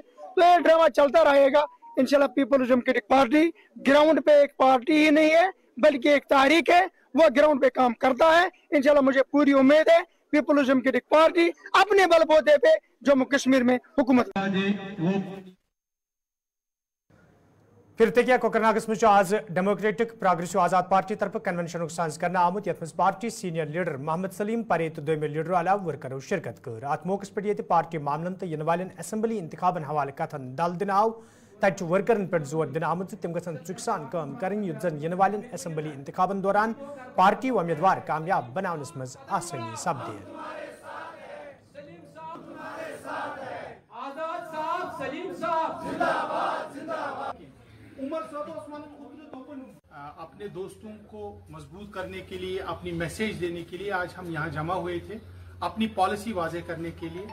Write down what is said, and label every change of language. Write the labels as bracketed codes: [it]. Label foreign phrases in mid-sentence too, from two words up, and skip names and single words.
[ur] تو یہ ڈرامہ چلتا رہے گا انشاءاللہ. پیپلز ڈیموکریٹک پارٹی گراؤنڈ پہ ایک پارٹی ہی نہیں ہے بلکہ ایک تحریک ہے، وہ گراؤنڈ پہ کام کرتا ہے. انشاءاللہ مجھے پوری امید ہے پیپلز ڈیموکریٹک پارٹی اپنے بل بوتے پہ جموں کشمیر میں حکومت. [ks] پھر تکیہ کوکرناگس مجھ آز ڈیموکریٹک پروگریسو آزاد پارٹی طرف کنونشن ساز کرنا آمت یت مز پارٹی سینئر لیڈر محمد سلیم پرے تو دویمہ لیڈر علاوہ ورکرو شرکت کر. ات موقع پہ یہ پارٹی معاملن تو ین والن اسمبلی انتخابن حوالہ کتن دل دن آو. تت ورکرن پہ زور دن آمت تم گھن چک سان کام کریں یت زن ین والن اسمبلی انتخابن دوران پارٹی امیدوار کامیاب بناونس مز آسانی سپدے. [ur] اپنے دوستوں کو مضبوط کرنے کے لیے، اپنی میسیج دینے کے لیے آج ہم یہاں جمع ہوئے تھے، اپنی پالیسی واضح کرنے کے لیے.